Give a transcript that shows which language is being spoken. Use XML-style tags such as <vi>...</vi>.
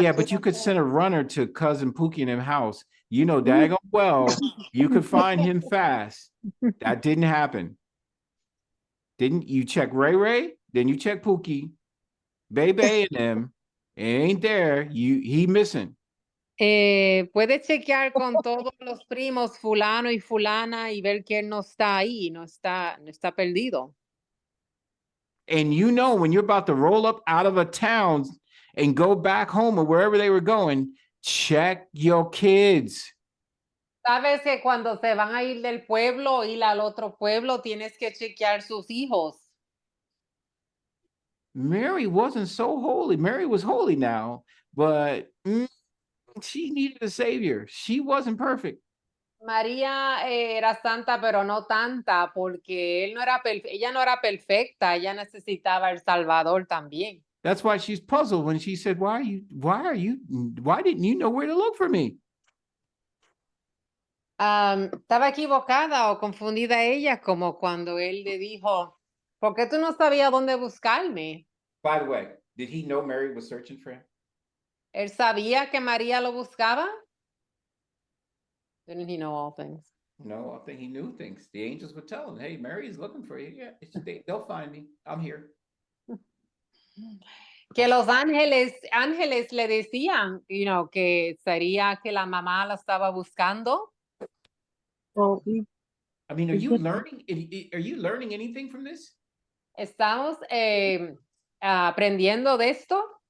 <en>Yeah, kid but you up could there?" send a runner to cousin Pookie in him house. You know, daggone well, you could find him fast. That didn't happen. Didn't you check Ray Ray? Then you check Pookie, Bebe and them. It ain't there. He missing.</en> <es>Puede chequear con todos los primos fulano y fulana y ver que él no está ahí, no está perdido.</es> <en>And you know when you're about to roll up out of a town and go back home or wherever they were going, check your kids.</en> <es>Sabes que cuando se van a ir del pueblo, ir al otro pueblo, tienes que chequear sus hijos.</es> <en>Mary wasn't so holy. Mary was holy now, but she needed a savior. She wasn't perfect.</en> <es>María era santa, pero no tanta, porque ella no era perfecta, ella necesitaba el Salvador también.</es> <en>That's why she's puzzled when she said, why didn't you know where to look for me?</en> <es>Estaba equivocada o confundida ella, como cuando él le dijo, ¿por qué tú no sabías dónde buscarme?</es> <en>By the way, did he know Mary was searching for him?</en> <es>¿Él sabía que María lo buscaba?</es> <en>Didn't he know all things? No, I think he knew things. The angels would tell him, hey, Mary's looking for you. Yeah, they'll find me. I'm here.</en> <es>Que los ángeles le decían, que sería que la mamá la estaba buscando.</es> <en>Well, I mean, are you learning anything from this?</en> <es>Estamos aprendiendo de esto.</es>